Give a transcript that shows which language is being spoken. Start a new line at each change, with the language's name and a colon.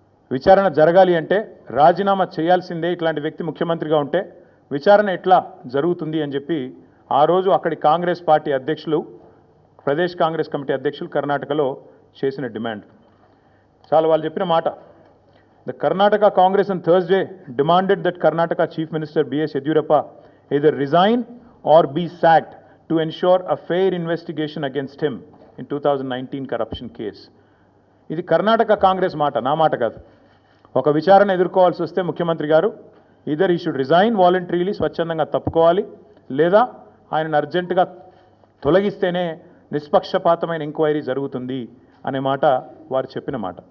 Telugu: విచారణ జరగాలి అంటే రాజీనామా చేయాల్సిందే, ఇట్లాంటి వ్యక్తి ముఖ్యమంత్రిగా ఉంటే విచారణ ఎట్లా జరుగుతుంది అని చెప్పి ఆ రోజు అక్కడి కాంగ్రెస్ పార్టీ అధ్యక్షులు, ప్రదేశ్ కాంగ్రెస్ కమిటీ అధ్యక్షులు కర్ణాటకలో చేసిన డిమాండ్ చాలా వాళ్ళు చెప్పిన మాట.
English: The Karnataka Congress on Thursday demanded that Karnataka Chief Minister B.S. Yediyurappa either resign or be sacked to ensure a fair investigation against him in 2019 corruption case.
Telugu: ఇది కర్ణాటక కాంగ్రెస్ మాట, నా మాట కాదు. ఒక విచారణ ఎదుర్కోవాల్సి వస్తే ముఖ్యమంత్రి గారు
English: either he should resign voluntarily,
Telugu: స్వచ్ఛందంగా తప్పుకోవాలి, లేదా ఆయనను అర్జెంటుగా తొలగిస్తేనే నిష్పక్షపాతమైన ఎంక్వైరీ జరుగుతుంది అనే మాట వారు చెప్పిన మాట.